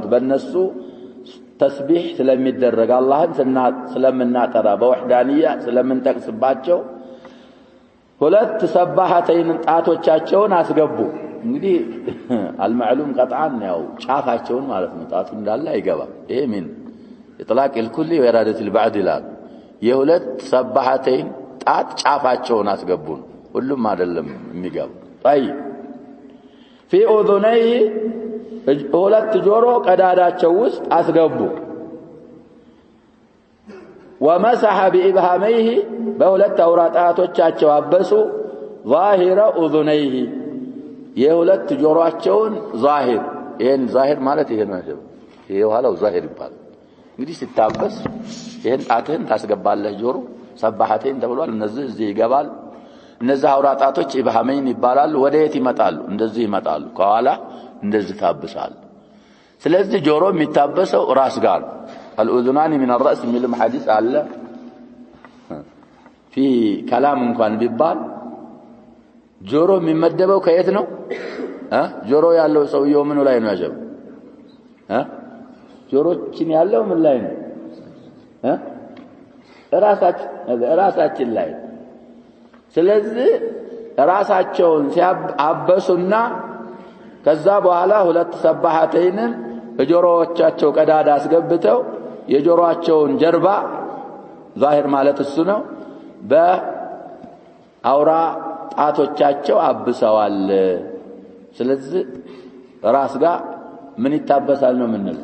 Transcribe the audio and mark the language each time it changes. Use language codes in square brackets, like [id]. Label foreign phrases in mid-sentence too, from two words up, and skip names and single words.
[am] በእነሱ ተስቢህ ስለሚደረግ አላህን ስለምናጠራ በወህዳንያ ስለምንጠቅስባቸው ሁለት ሰባሐተይን ጣቶቻቸውን አስገቡ። እንግዲህ [ar] المعلوم قطعا [am] ያው ጫፋቸውን ማለት ነው። ጣቱ እንዳለ አይገባም። ይሄ ምን ኢጥላቅ [ar] الكل وإرادة البعض [am] ይላል። የሁለት ሰባሐተይን ጣት ጫፋቸውን አስገቡ ሁሉም አይደለም የሚገባው። [ar] طيب في اذنيه [am] ሁለት ጆሮ ቀዳዳቸው ውስጥ አስገቡ። [ar] ومسح بإبهاميه [am] በሁለት አውራጣቶቻቸው አበሱ [ar] ظاهر اذنيه [am] የሁለት ጆሮአቸውን ዛሂር ይሄን ዛሂር ማለት ይሄ ነው። ይሄ ኋላው ዛሂር ይባላል። እንግዲህ ሲታበስ ይሄን ጣትህን ታስገባለህ ጆሮ ሰባሐተይን ተብሏል። እነዚህ እዚህ ይገባል። እነዚህ አውራጣቶች ኢብሃመይን ይባላሉ። ወደየት ይመጣሉ? እንደዚህ ይመጣሉ። ከኋላ እንደዚህ ታብሳል። ስለዚህ ጆሮ የሚታበሰው ራስ ጋር [ar] الأذنان من الرأس [am] የሚልም ሐዲስ አለ። [ar] في كلام [am] እንኳን ቢባል ጆሮ የሚመደበው ከየት ነው? ጆሮ ያለው ሰውየው ምኑ ላይ ነው ያጀው? ጆሮችን ያለው ምን ላይ ነው? ራሳችን ላይ። ስለዚህ ራሳቸውን ሲያበሱና ከዛ በኋላ ሁለት ሰባሐተይንን በጆሮዎቻቸው ቀዳዳ አስገብተው የጆሮአቸውን ጀርባ ዛሂር ማለት እሱ ነው በአውራ ጣቶቻቸው አብሰዋል። ስለዚህ ራስ ጋር ምን ይታበሳል ነው የምንለው?